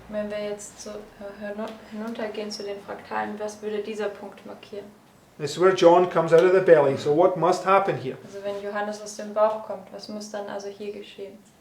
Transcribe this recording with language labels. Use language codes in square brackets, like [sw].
[de] Wenn wir jetzt so hinuntergehen zu den Fraktalen, was würde dieser Punkt markieren? [en] This is where John comes out of the belly. So what must happen here? [de] Also wenn Johannes aus dem Bauch kommt, was muss dann also hier geschehen?